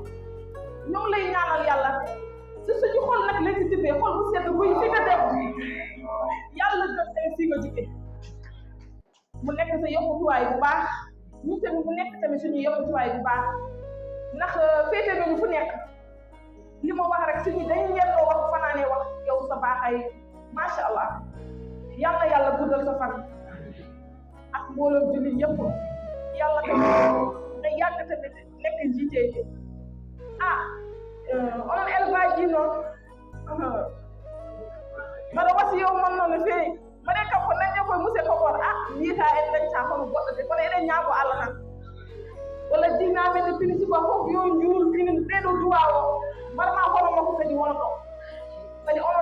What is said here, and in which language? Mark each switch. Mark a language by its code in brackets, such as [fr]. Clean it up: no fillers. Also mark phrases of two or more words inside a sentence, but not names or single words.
[wo] ñoo ngi lay ñaanal yàlla si suñu xol nag lañ ci tibbee xol bu sedd buy fi nga dem yàlla gën tey fi nga jóge mu nekk sa yokkutuwaay bu baax ñu tamit mu nekk tamit suñu yokkutuwaay bu baax ndax féete nañu fu nekk li ma wax rek suñu dañu yendoo wax fanaane wax yow sa baaxay [ar] ما شاء الله [wo] yàlla yàlla guddal sa fan ak mbooloo jullit yëpp yàlla tamit nga yàgg tamit nekk njiitee [ff] onon élevage ji noon mbaɗa wasi yow mon noon no feewi mbaɗe kam ko dañƴe koye monsieur Kobor mbiyata en dañta kono goɗɗo de kono eɗen ñaago Allah tan walla jinnaɓe nde pini suba fof yo juul pinin ɗeɗo duwa o mbaɗama hono makko kadi wona ɗo kadi onon